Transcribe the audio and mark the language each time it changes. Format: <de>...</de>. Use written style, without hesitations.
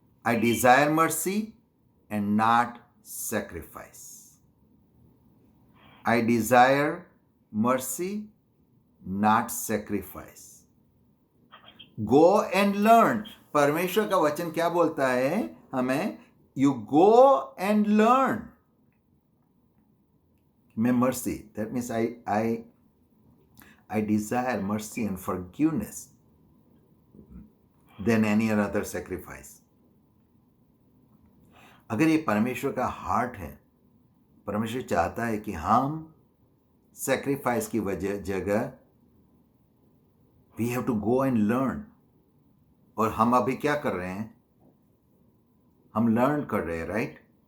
<en>I desire mercy and not sacrifice. I desire mercy, not sacrifice. Go and learn.</en> <hi>परमेश्वर का वचन क्या बोलता है हमें?</hi> <en>You go and learn. मैं mercy, that means I desire mercy and forgiveness than any other sacrifice.</en> <hi>अगर ये परमेश्वर का हार्ट है, परमेश्वर चाहता है कि हम सैक्रिफाइस की जगह</hi> <en>We have to go and learn.</en> <hi>और हम अभी क्या कर रहे हैं? हम लर्न कर रहे हैं, राइट?</hi>